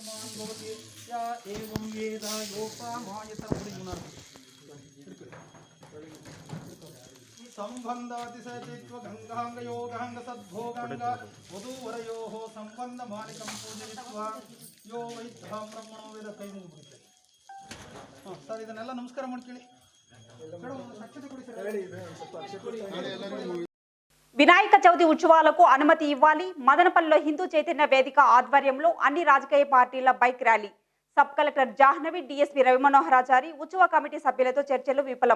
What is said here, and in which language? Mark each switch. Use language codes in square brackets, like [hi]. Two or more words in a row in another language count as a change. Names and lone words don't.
[sa] ಸಂಬಂಧಾತಿಶಯತ್ವ ಗಂಗಾಂಗ ಯೋಗಾಂಗ ಸದ್ಭೋಗಾಂಗ ವಧೂವರಯೋಃ ಸಂಬಂಧ ಮಾಲಿಕಂ ಪೂಜಯಿತ್ವಾ ಯೋ ವೈದ್ಧಾಂ ಬ್ರಹ್ಮಣೋ ವೇದ [kn] ಕೈ ಮುಗಿಬಿಡುತ್ತೆ. ಸರ್ ಇದನ್ನೆಲ್ಲ ನಮಸ್ಕಾರ ಮಾಡ್ಕೊಳ್ಳಿ. [te] వినాయక చవితి ఉత్సవాలకు అనుమతి ఇవ్వాలి, మదనపల్లిలో హిందూ చైతన్య వేదిక ఆధ్వర్యంలో అన్ని రాజకీయ పార్టీల బైక్ ర్యాలీ. సబ్ కలెక్టర్ జాహ్నవి, డిఎస్పీ రవిమనోహరాచారి, ఉత్సవ కమిటీ సభ్యులతో చర్చలు విఫలం.